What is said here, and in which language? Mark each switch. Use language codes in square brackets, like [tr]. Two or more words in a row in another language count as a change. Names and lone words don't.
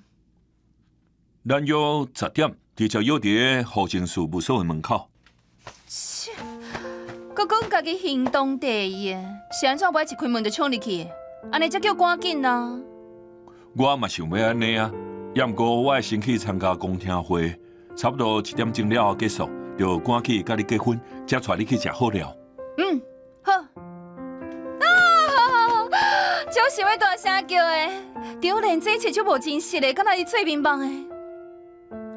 [nan] 咱约10点，直接约伫户政事务所的门口。切，佮讲家己行动第一，是安怎不爱一开门就冲入去？安尼才叫赶紧啊！我嘛想要安尼啊，也毋过我会先去参加公听会，差不多1点钟了后结束，就赶去甲你结婚，才带你去食好料。嗯，好。啊，这是要大声叫的，丢脸这一切就无真实的，敢若伊做面梦的。